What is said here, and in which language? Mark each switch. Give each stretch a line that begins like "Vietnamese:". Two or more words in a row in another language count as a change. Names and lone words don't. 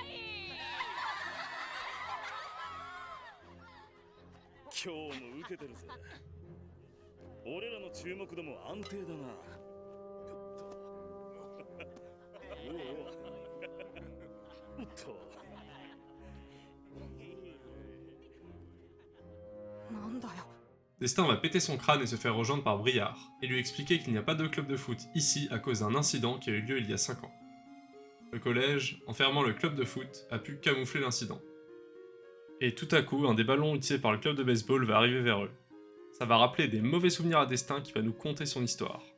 Japanese: 今日も受けてるぜ。俺らの注目度も安定だな。おっと。なんだよ。
French: Destin va péter son crâne et se faire rejoindre par Briard, et lui expliquer qu'il n'y a pas de club de foot ici à cause d'un incident qui a eu lieu il y a 5 ans. Le collège, en fermant le club de foot, a pu camoufler l'incident. Et tout à coup, un des ballons utilisés par le club de baseball va arriver vers eux. Ça va rappeler des mauvais souvenirs à Destin qui va nous conter son histoire.